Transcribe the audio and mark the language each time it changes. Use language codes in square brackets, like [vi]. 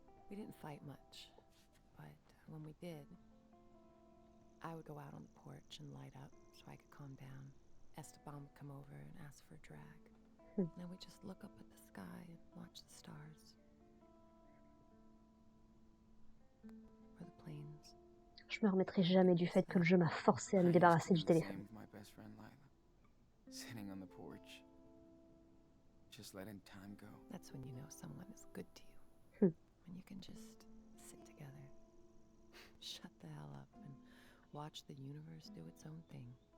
[en] We didn't fight much, but when we did, I would go out on the porch and light up so I could calm down. Esteban would come over and ask for a drag. And then we'd just look up at the sky and watch the stars. Or the planes. [fr] Je me remettrai jamais du fait que le jeu m'a forcé à me débarrasser du téléphone. [en] My best friend Lila, sitting on the porch, just letting time go. That's when you know someone is good to you. When you can just sit together, shut the hell up, and watch the universe do its own thing.